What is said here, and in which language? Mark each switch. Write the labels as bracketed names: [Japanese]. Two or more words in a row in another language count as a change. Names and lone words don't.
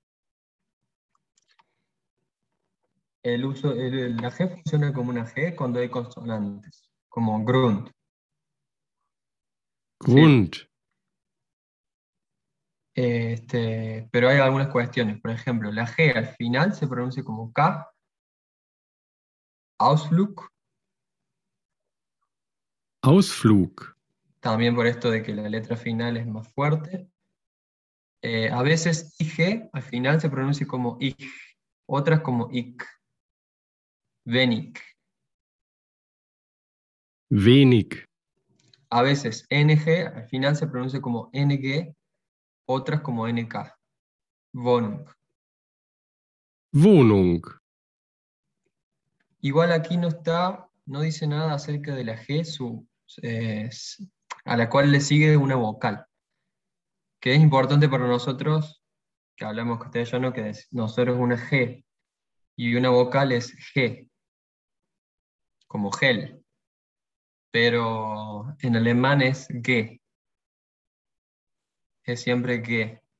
[Spanish] La G funciona como una G cuando hay consonantes, como Grund. Grund, Pero hay algunas cuestiones. Por ejemplo, la G al final se pronuncia como K. Ausflug. Ausflug, También por esto de que la letra final es más fuerte. A veces IG al final se pronuncia como ich, otras como ik. Wenig. wenig, A veces NG al final se pronuncia como NG, otras como NK. Wohnung. Wohnung, Igual aquí no dice nada acerca de la G, a la cual le sigue una vocal, que es importante para nosotros, que hablamos castellano, que nosotros una G y una vocal es G, como gel, pero en alemán es G, es siempre G.